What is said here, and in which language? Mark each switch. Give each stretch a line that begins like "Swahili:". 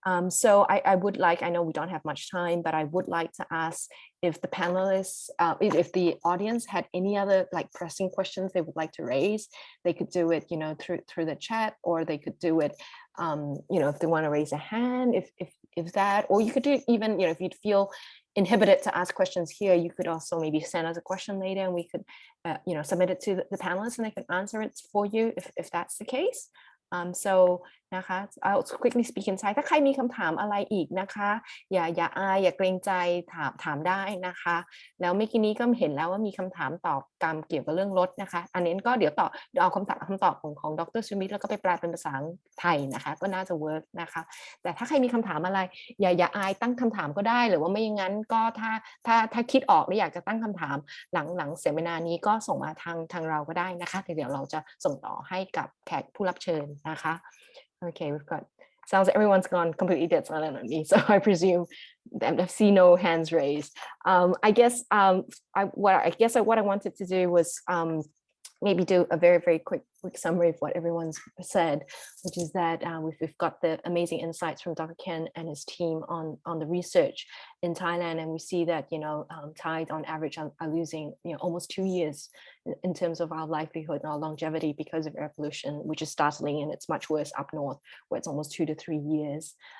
English: So I would like, I know we don't have much time, but I would like to ask if the panelists, if the audience had any other like pressing questions they would like to raise, they could do it, through the chat, or they could do it, if they want to raise a hand, if that, or you could do it even, if you'd feel inhibited to ask questions here, you could also maybe send us a question later, and we could, submit it to the panelists, and they could answer it for you if that's the case.
Thai: So นะคะ
English: I'll quickly speak in Thai
Thai: ถ้าใครมีคำถามอะไรอีกนะคะอย่าอายอย่าเกรงใจถามได้นะคะแล้วเมื่อกี้นี้ก็เห็นแล้วว่ามีคำถามตอบเกี่ยวกับเรื่องรถนะคะอันนี้ก็เดี๋ยวเอาคำตอบของดร. สุมิตแล้วก็ไปแปลเป็นภาษาไทยนะคะก็น่าจะเวิร์กนะคะแต่ถ้าใครมีคำถามอะไรอย่าอายตั้งคำถามก็ได้หรือว่าไม่อย่างนั้นก็ ถ้าคิดออกและอยากจะตั้งคำถามหลังเสวนานี้ก็ส่งมาทางเราก็ได้นะคะเดี๋ยวเราจะส่งต่อให้กับแขกผู้รับเชิญนะคะ
English: Okay, we've got, sounds like everyone's gone completely dead silent on me, so I presume I see no hands raised. I guess what I wanted to do was maybe do a very, very quick quick summary of what everyone's said, which is that we've got the amazing insights from Dr. Ken and his team on the research in Thailand, and we see that Thais on average are losing almost 2 years in terms of our livelihood and our longevity because of air pollution, which is startling, and it's much worse up north where it's almost 2 to 3 years.